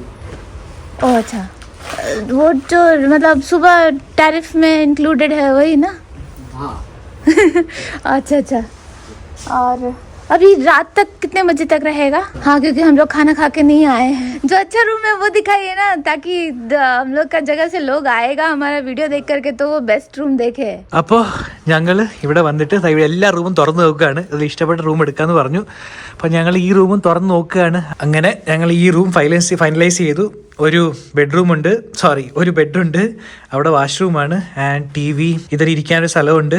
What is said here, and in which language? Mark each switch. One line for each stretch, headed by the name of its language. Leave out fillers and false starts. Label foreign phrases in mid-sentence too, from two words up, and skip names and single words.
Hindi: ओ अच्छा, वो जो मतलब सुबह टैरिफ में इंक्लूडेड है वही ना. हाँ. अच्छा अच्छा. और अभी रात तक कितने बजे तक रहेगा? हाँ, क्योंकि हम लोग खाना खा के नहीं आए हैं। जो अच्छा रूम है वो दिखाइए ना, ताकि हम लोग का जगह से लोग आएगा हमारा वीडियो देख करके तो वो
English: best room
Hindi: देखे.
Malayalam: അപ്പോൾ ഞങ്ങൾ ഇവിടെ വന്നിട്ട് എല്ലാ റൂമും തുറന്ന് നോക്കുകയാണ്. അതിൽ ഇഷ്ടപ്പെട്ട റൂം എടുക്കാമെന്ന് പറഞ്ഞു. അപ്പോൾ ഞങ്ങൾ ഈ റൂമും തുറന്ന് നോക്കുകയാണ്. അങ്ങനെ ഞങ്ങൾ ഈ റൂം ഫൈനലൈസ് ചെയ്തു. ഒരു ബെഡ്റൂമുണ്ട്, ഒരു ബെഡുണ്ട്, അവിടെ വാഷ്റൂമാണ് ആൻഡ് TV, ഇതിൽ ഇരിക്കാനൊരു സ്ഥലമുണ്ട്.